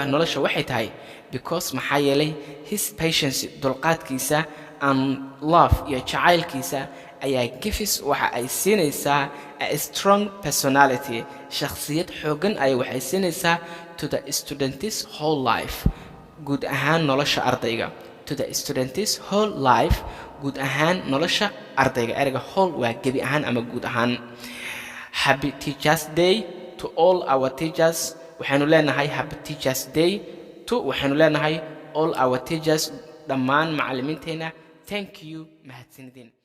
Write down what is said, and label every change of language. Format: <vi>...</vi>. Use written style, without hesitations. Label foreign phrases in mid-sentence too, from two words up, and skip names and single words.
<so>nolosha waxay tahay because maxaa yeelay</so> <en>his patience</en> <so>dulqaadkiisa</so> <en>and love</en> <so>iyo jacaylkiisa ayaa gifis waxa ay siinaysaa</so> <en>a strong personality</en> <so>shakhsiyad xoogan ay waxay siinaysaa</so> <en>to the student's whole life</en> <so>guud ahaan nolosha ardayga</so> <en>to the student's whole life</en> <so>guud ahaan nolosha ardayga erga</so> <en>whole</en> <so>waa gebi ahaan ama guud ahaan</so> <en>happy teachers day to all our teachers</en> <so>waxaanu leenahay</so> <en>happy teachers day to</en> <so>waxaanu leenahay</so> <en>all our teachers</en> <so>dhammaan macallimiinteena</so> <en>thank you mahadsanidin</en>